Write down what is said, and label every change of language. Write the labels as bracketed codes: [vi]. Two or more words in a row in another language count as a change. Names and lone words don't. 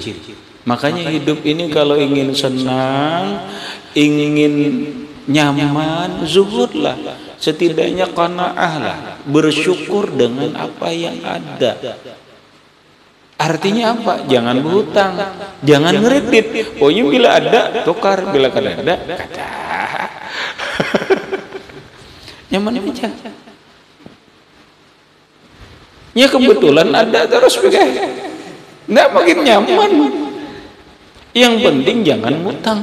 [id] Makanya hidup ini kalau ingin senang, ingin nyaman, zuhudlah. Setidaknya qanaah lah, bersyukur dengan apa yang ada. Artinya apa? Jangan berhutang, jangan ngeredit. [bjn] Pokoknya bila ada tukar, bila kada ada kada. [id] Nyaman aja. Ya kebetulan ada terus begitu. Nggak makin nyaman. Yang penting jangan hutang.